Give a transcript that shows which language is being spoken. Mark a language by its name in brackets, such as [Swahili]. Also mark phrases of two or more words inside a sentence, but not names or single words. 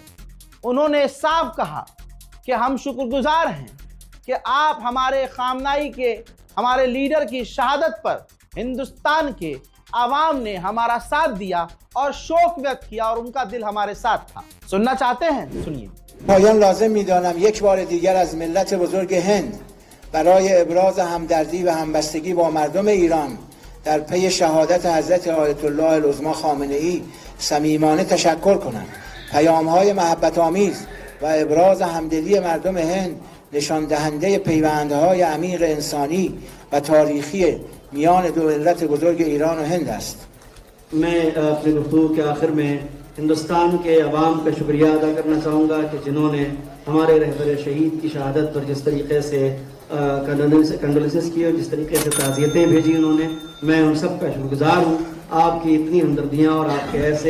[Hindi] उन्होंने साफ कहा कि हम शुक्रगुजार हैं कि आप हमारे खामनाई के, हमारे लीडर की शहादत पर हिंदुस्तान के आवाम ने हमारा साथ दिया और शोक व्यक्त किया और उनका दिल हमारे साथ था। सुनना चाहते हैं? सुनिए। [Persian] پایان لازم می‌دانم یک بار دیگر از ملت بزرگ هند برای ابراز همدردی و همبستگی با مردم ایران در پی شهادت حضرت آیت الله العظمی خامنه‌ای صمیمانه تشکر کنم. پیام‌های محبت‌آمیز و ابراز همدلی مردم هند نشان دهنده پیوندهای عمیق انسانی و تاریخی میان دو ملت بزرگ ایران و هند است. [Hindi] मैं अपने गुफ्तगू के आखिर में हिंदुस्तान के अवाम का शुक्रिया अदा करना चाहूँगा कि जिन्होंने हमारे रहबर शहीद की शहादत पर जिस तरीके से कंडोलेंसेस की और जिस तरीके से ताज़ियतें भेजी उन्होंने, मैं उन सब का शुक्रगुजार हूँ। आपकी इतनी हमदर्दियाँ और आपके ऐसे।